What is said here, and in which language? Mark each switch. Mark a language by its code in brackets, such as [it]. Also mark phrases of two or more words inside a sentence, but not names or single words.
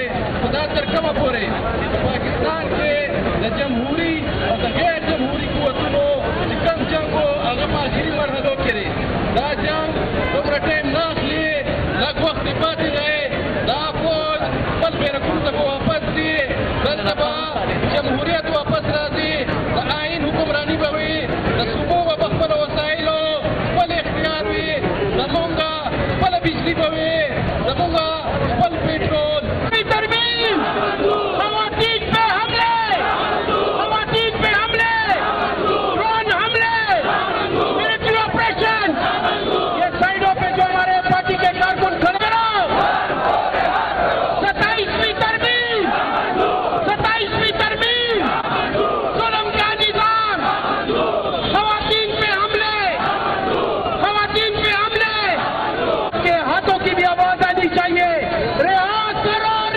[ps] خدا تر کومه پورې پاکستان کې د جمهوري او د غیر جمهوري قوتونو چې کوم جنګ و هغه په آخري مرحلو کې دی دا جنګ دومره ټایم نه اخلي لږ وخت یې پاتې دی دا فوج خپل بیرکونو ته به واپس ځي دلته به جمهوریت واپس راځي د آئین حکمراني به وي د صوبو به په خپلو وسایلو خپل اختیار وي زمونږ خپله بجلي به وي زمونږ خپل پېټرول [ur] ترمیم خواتین پہ حملے ڈرون حملے ملٹری آپریشن یہ سائڈوں پہ جو ہمارے پارٹی کے کارکن کھڑے رہو 27ویں ترمیم ظلم کا نظام خواتین پہ حملے کے ہاتھوں کی بھی آواز آنی چاہیے رہا کرو